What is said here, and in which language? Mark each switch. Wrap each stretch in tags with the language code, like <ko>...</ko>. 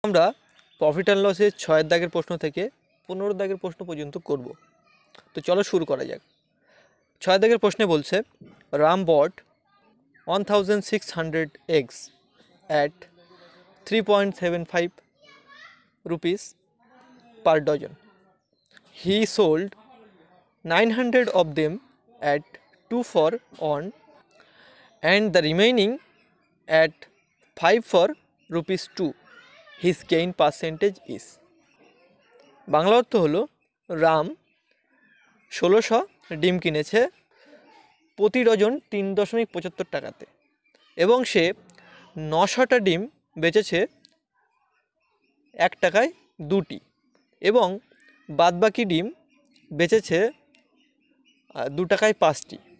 <bn>আমরা profit and লসের 6 দাগের প্রশ্ন থেকে 15 দাগের প্রশ্ন পর্যন্ত করব। তো চলো শুরু করা যাক।</bn> <en>6</en> <bn>দাগের প্রশ্নে বলছে</bn> <en>Ram bought 1600 eggs at 3.75 rupees per dozen. He sold 900 of them at 2 for 1 and the remaining at 5 for rupees 2. His gain percentage is.</en> <bn>Bangla অর্থ হলো রাম 1600 ডিম কিনেছে প্রতি ডজন 3.75 টাকাতে এবং সে 900টা ডিম বেচেছে 1 টাকায় 2টি এবং বাদবাকি ডিম বেচেছে 2 টাকায় 5টি।</bn>